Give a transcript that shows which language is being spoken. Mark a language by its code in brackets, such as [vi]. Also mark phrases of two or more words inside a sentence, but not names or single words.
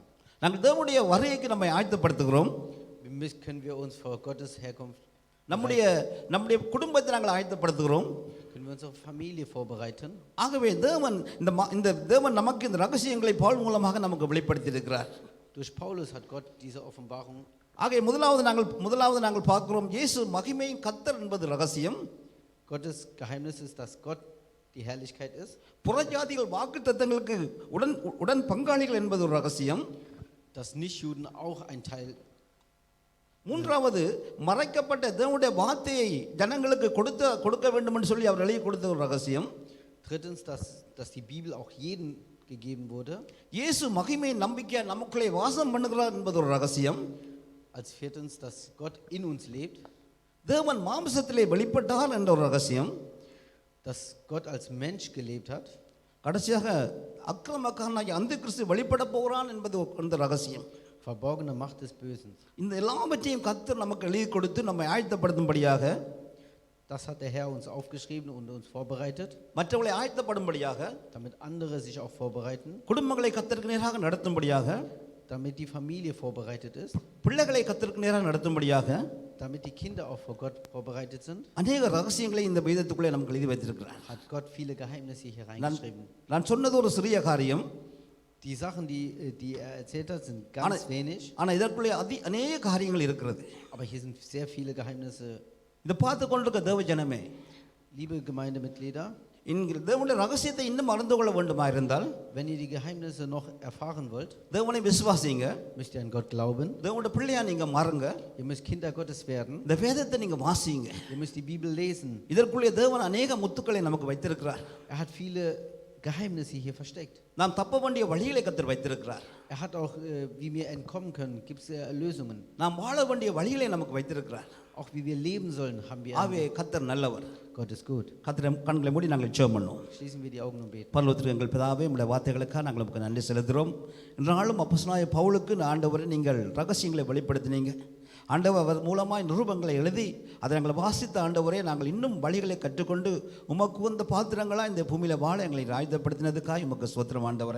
[ta] நாங்கள் தேவனுடைய வருகைக்கு நம்மை ஆயத்தப்படுத்துகிறோம். [de] können wir uns vor Gottes Herkunft, [ta] நம்முடைய குடும்பத்தை நாங்கள் ஆயத்தப்படுத்துகிறோம். [de] können wir unsere Familie vorbereiten. [ta] ஆகவே இந்த தேவன் நமக்கு இந்த ரகசியங்களை பவுல் மூலமாக நமக்கு வெளிப்படுத்தி இருக்கிறார். [de] Durch Paulus hat Gott diese Offenbarung. [ta] ஆகவே முதலாவது நாங்கள் பார்க்கிறோம் இயேசு மகிமையின் கர்த்தர் என்பது ரகசியம். [de] Gottes Geheimnis ist, dass Gott die Herrlichkeit ist. [ta] புறஜாதிகள் வாக்குத்தத்தங்களுக்கு உடன் பங்காளிகள் என்பது ஒரு ரகசியம். [de] Dass Nichtjuden auch ein Teil. [ta] மூன்றாவது மறைக்கப்பட்ட தேவனுடைய வார்த்தையை ஜனங்களுக்கு கொடுக்க வேண்டும் என்று சொல்லி அவர் எழுதி கொடுத்த ஒரு ரகசியம். [de] Drittens, dass die Bibel auch jedem gegeben wurde. [ta] இயேசு மகிமை நம்பிக்கை நமக்குள்ளே வாசம் பண்ணுகிறார் என்பது ஒரு ரகசியம். [de] Als viertens, dass Gott in uns lebt. [ta] தேவன் மாம்சத்திலே வெளிப்பட்டார் என்ற ஒரு ரகசியம். [de] Dass Gott als Mensch gelebt hat. [ta] கடைசியாக அக்கிரமக்காரனாகிய அந்தி கிறிஸ்து வெளிப்பட போகிறான் என்பது அந்த ரகசியம். [de] Verborgene Macht des Bösen. [ta] இந்த எல்லாவற்றையும் கர்த்தர் நமக்கு எழுதி கொடுத்து நம்மை ஆயத்தப்படுத்தும்படியாக, [de] das hat der Herr uns aufgeschrieben und uns vorbereitet. [ta] மற்றவர்களை ஆயத்தப்படும்படியாக, [de] damit andere sich auch vorbereiten. [ta] குடும்பங்களை கர்த்தருக்கு நேராக நடத்தும்படியாக, [de] damit die Familie vorbereitet ist. [ta] பிள்ளைகளை கர்த்தருக்கு நேராக நடத்தும்படியாக, [de] damit die Kinder auch vor Gott vorbereitet sind. [ta] அநேக ரகசியங்களை இந்த வேதத்துக்குள்ளே நமக்கு எழுதி வைத்திருக்கிறார். [de] Hat Gott viele Geheimnisse hier reingeschrieben. [ta] நான் சொன்னது ஒரு சிறிய காரியம். [de] Die Sachen, die er erzählt hat, sind ganz wenig. [ta] ஆனால் இதற்குள்ளே அநேக காரியங்கள் இருக்கிறது. [de] Aber hier sind sehr viele Geheimnisse. [ta] இதை பார்த்து கொண்டிருக்க தேவ ஜனமே, [de] liebe Gemeindemitglieder, [ta] தேவனுடைய ரகசியத்தை இன்னும் அறிந்து கொள்ள வேண்டுமா இருந்தால், [de] wenn ihr die Geheimnisse noch erfahren wollt, [ta] தேவனை விசுவாசிங்க, [de] müsst ihr an Gott glauben. [ta] தேவனுடைய பிள்ளையா நீங்க மாறுங்க. [de] Ihr müsst Kinder Gottes werden. [ta] இந்த வேதத்தை நீங்க வாசிங்க. [de] Ihr müsst die Bibel lesen. [ta] இதற்குள்ளே தேவன் அநேக முத்துக்களை நமக்கு வைத்திருக்கிறார். [de] Er hat viele Geheimnisse hier versteckt. [ta] நாம் தப்ப வேண்டிய வழிகளை கர்த்தர் வைத்திருக்கிறார். [de] Er hat auch, wie wir entkommen können, gibt es Erlösungen. [ta] நாம் வாழ வேண்டிய வழிகளை நமக்கு வைத்திருக்கிறார். [de] Auch wie wir leben sollen, haben wir. [ta] ஆவே கர்த்தர் நல்லவர். [de] Gott ist gut. [ta] கர்த்தர் கண்களை மூடி நாங்கள் ஜெபம் பண்ணுவோம். [de] Schließen wir die Augen und beten. [ta] பரலோகத்தில் எங்கள் பிதாவே, உம்முடைய வார்த்தைகளுக்காக நாங்கள் உங்களுக்கு நன்றி செலுத்துகிறோம். இன்றாலும் அப்போஸ்தலனாகிய பவுலுக்கு ஆண்டவரை நீங்கள் ரகசியங்களை வெளிப்படுத்தினீங்க. ஆண்டவர் அவர் மூலமாக நிருபங்களை எழுதி அதை நாங்கள் வாசித்த ஆண்டவரே, நாங்கள் இன்னும் வழிகளை கற்றுக்கொண்டு உமக்கு வந்த பாத்திரங்களாக இந்த பூமியில் வாழ எங்களை ஆயுதப்படுத்தினதுக்காக உமக்கு ஸ்தோத்திரம் ஆண்டவரே.